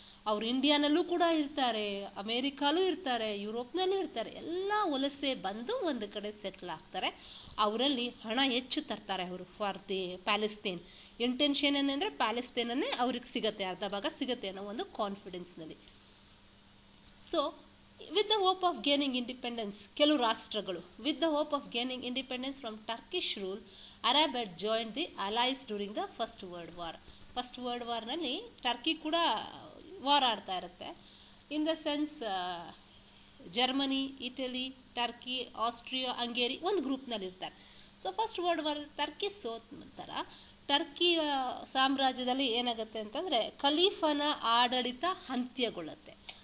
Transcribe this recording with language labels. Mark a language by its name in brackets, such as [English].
[Kannada] ಅವ್ರು ಇಂಡಿಯಾನಲ್ಲೂ ಕೂಡ ಇರ್ತಾರೆ, ಅಮೇರಿಕಾಲೂ ಇರ್ತಾರೆ, ಯುರೋಪ್ನಲ್ಲೂ ಇರ್ತಾರೆ. ಎಲ್ಲ ವಲಸೆ ಬಂದು ಒಂದು ಕಡೆ ಸೆಟ್ಲ್ ಆಗ್ತಾರೆ. ಅವರಲ್ಲಿ ಹಣ ಹೆಚ್ಚು ತರ್ತಾರೆ ಅವರು [English] For the Palestine. [Kannada] ಇಂಟೆನ್ಷನ್ ಏನಂದರೆ ಪ್ಯಾಲೆಸ್ತೇನನ್ನೇ ಅವ್ರಿಗೆ ಸಿಗತ್ತೆ, ಅರ್ಧ ಭಾಗ ಸಿಗತ್ತೆ ಅನ್ನೋ ಒಂದು ಕಾನ್ಫಿಡೆನ್ಸ್ನಲ್ಲಿ. [English] so with the hope of gaining independence, [Kannada] ಕೆಲವು ರಾಷ್ಟ್ರಗಳು [English] with the hope of gaining independence from Turkish rule, Arab had joined the allies during the first world war. [Kannada] First world ವಾರ್ನಲ್ಲಿ Turkey ಕೂಡ ವಾರ್ ಆಡ್ತಾ ಇರುತ್ತೆ. [English] in the sense [Kannada] Germany, Italy, Turkey, Austria, Hungary ಒಂದು ಗ್ರೂಪ್ನಲ್ಲಿ ಇರ್ತಾರೆ. So first world war Turkey ಸೋತ ನಂತರ Turkey ಸಾಮ್ರಾಜ್ಯದಲ್ಲಿ ಏನಾಗುತ್ತೆ ಅಂತಂದರೆ ಖಲೀಫನ ಆಡಳಿತ ಅಂತ್ಯಗೊಳ್ಳುತ್ತೆ.